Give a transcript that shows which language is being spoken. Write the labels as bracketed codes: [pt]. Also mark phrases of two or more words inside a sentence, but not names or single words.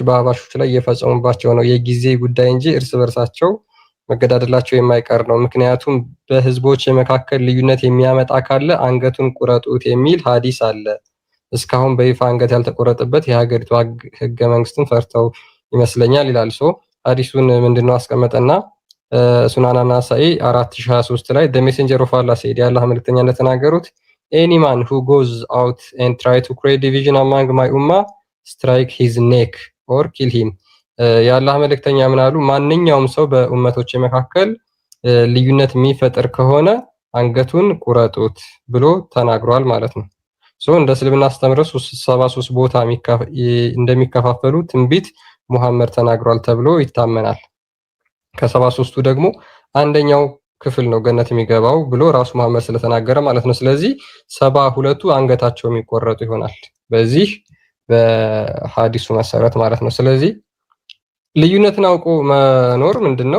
[am] በሀባሾች ላይ እየፈጸሙባቸው ነው። የጊዜ ጉዳይ እንጂ እርስ በርሳቸው መገዳደላቸው የማይቀር ነው። ምክንያቱም በህዝቦች መካከል ልዩነት የሚያመጣ ካለ አንገቱን ቁረጡት የሚል ሐዲስ አለ። እስካሁን በይፋ አንገት ያልተቆረጠበት የሀገሪቱ ህገ መንግስትን ፈርተው ይመስለኛል ይላል። ሐዲሱን ምንድነው አስቀመጠና ሱናን ናሳኢ 4023 ላይ [en] the messenger of Allah said [am] ያላህ መልእክተኛ እንደተናገሩት [en] any man who goes out and try to create division among my ummah strike his neck or kill him [am] ያላህ መልእክተኛ ምን አሉ? ማንኛውም ሰው በኡመቶች መካከል ልዩነት የሚፈጠር ከሆነ አንገቱን ቁረጡት ብሎ ተናግሯል ማለት ነው። እንደ እስልምና አስተምሮ 73 ቦታ እንደሚከፋፈሉ ትንቢት ሙሐመድ ተናግሯል ተብሎ ይታመናል። ከ73ቱ ደግሞ አንደኛው ክፍል ነው ገነት የሚገባው ብሎ ራሱ መሐመድ ስለተናገረ ማለት ነው። ስለዚህ 72ቱ አንገታቸው የሚቆረጡ ይሆናል በዚህ በሐዲሱ መሰረት ማለት ነው። ስለዚህ ልዩነትን አውቆ መኖር ምንድነው?